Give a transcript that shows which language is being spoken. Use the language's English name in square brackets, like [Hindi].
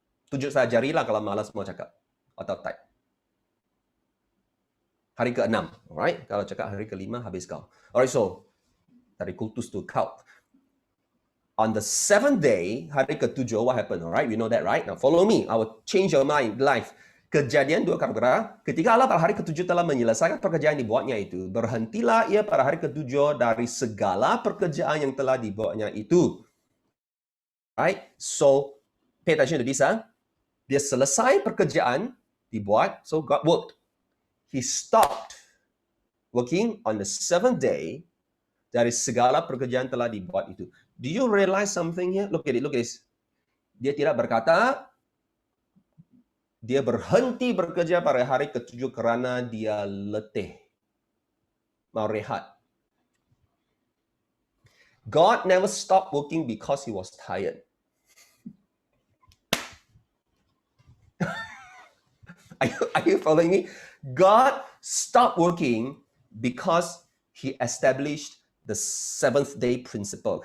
[Malay] Tunjuk saya jari lah kalau malas mau cakap. Atau type. Hari ke-6. Alright? Kalau cakap hari ke-5, habis kau. Alright, so dari kultus tu count. [English] On the 7th day, [Malay] hari ke-7, [English] what happened? Alright, we know that, right? Now follow me. I will change your mind, life. [Malay] Kejadian 2 Kata, ketika Allah pada hari ke-7 telah menyelesaikan pekerjaan yang dibuatnya itu, berhentilah ia pada hari ke-7 dari segala pekerjaan yang telah dibuatnya itu. [English] Right? So, pay attention to this. [Malay] Dia selesai pekerjaan dibuat, [English] so God worked. He stopped working on the 7th day [Malay] dari segala pekerjaan telah dibuat itu. [English] Do you realize something here? Look at this. [Malay] Dia tidak berkata, dia berhenti bekerja pada hari ke-7 kerana dia letih. Mau rehat. [English] God never stopped working because he was tired. Are you following me? God stopped working because he established the 7th day principle.